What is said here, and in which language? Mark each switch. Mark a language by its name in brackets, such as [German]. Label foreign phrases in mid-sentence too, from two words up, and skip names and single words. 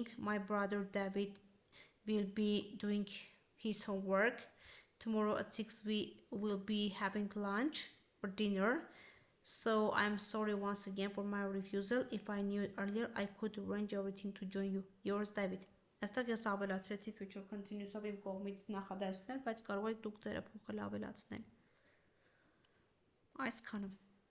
[English] My brother David will be doing his homework. Tomorrow at 6 we will be having lunch or dinner. So I'm sorry once again for my refusal. If I knew earlier, I could arrange everything to join you. Yours, David. [Armenian] Այստեղ ես ավելացրեցի [English] future continuous- [Armenian] ով իմ կողմից նախադասություններ, բայց կարող եք դուք ձերը փոխել ավելացնել։ Այսքանը։